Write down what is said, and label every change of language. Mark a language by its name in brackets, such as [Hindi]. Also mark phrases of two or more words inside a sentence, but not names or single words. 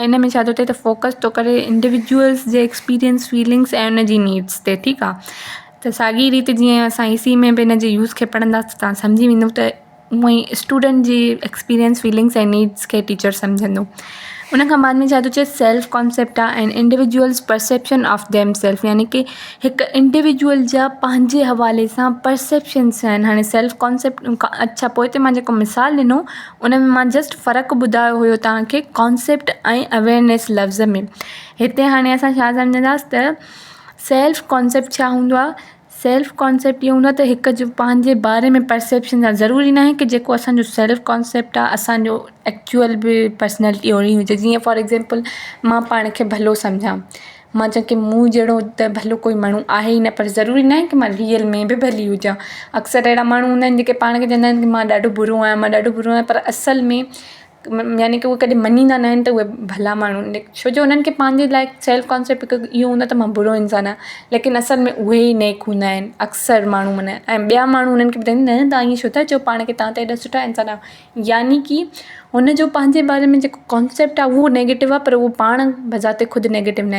[Sindhi] इन में छा थो थिए त फोकस थो करे इंडिविजुअल्स जे [English] experience, feelings [Sindhi] ऐं उन जी नीड्स ते। ठीकु आहे। त साॻी रीति जीअं असां EC में बि हिन जे यूज़ खे पढ़ंदासीं तव्हां सम्झी वेंदो त उअं ई स्टूडेंट जी [English] experience, feelings [Sindhi] ऐं नीड्स खे टीचर सम्झंदो। उन खां बाद में छा थो चए [English] self concept [Sindhi] आहे [English] and individuals perception of them self, [Sindhi] यानी कि हिकु इंडिविजुअल जा पंहिंजे हवाले सां परसेप्शन्स आहिनि। हाणे [English] self concept [Sindhi] अच्छा पोइ ते मां जेको मिसाल ॾिनो उन में मां जस्ट फ़र्क़ु ॿुधायो हुयो तव्हांखे कॉन्सेप्ट ऐं अवेयरनेस लफ़्ज़ में। हिते हाणे असां छा सम्झंदासीं त [English] self concept [Sindhi] छा हूंदो आहे। [English] self concept [Sindhi] इहो हूंदो आहे त हिकु जो पंहिंजे बारे में परसेप्शन आहे। ज़रूरी न आहे की जेको असांजो [English] self concept [Sindhi] आहे असांजो एक्चुअल बि पर्सनैलिटी ओहिड़ी हुजे। जीअं [English] for example [Sindhi] मां पाण खे भलो सम्झां, मां चवां की मूं जहिड़ो त भलो कोई माण्हू आहे ई न, पर ज़रूरी न आहे की मां रियल में बि भली हुजां। अक्सर अहिड़ा माण्हू हूंदा आहिनि जेके पाण खे चवंदा आहिनि की मां ॾाढो बुरो आहियां, मां ॾाढो बुरो आहियां, पर असल में यानी की उहे कॾहिं मञींदा न आहिनि त उहे भला माण्हू आहिनि, छो जो उन्हनि खे पंहिंजे लाइ [English] self concept [Sindhi] हिकु इहो हूंदो आहे त मां बुरो इंसानु आहियां, लेकिन असल में उहे ई नेक हूंदा आहिनि अक्सर माण्हू माना। ऐं ॿिया माण्हू उन्हनि खे ॿुधाईंदा न तव्हां ईअं छो था चओ पाण खे, तव्हां त एॾा सुठा इंसान आहियो। यानी कि हुनजो पंहिंजे बारे में जेको कॉन्सेप्ट आहे उहो नेगेटिव आहे, पर उहो पाण बज़ाते ख़ुदि नेगेटिव न आहे।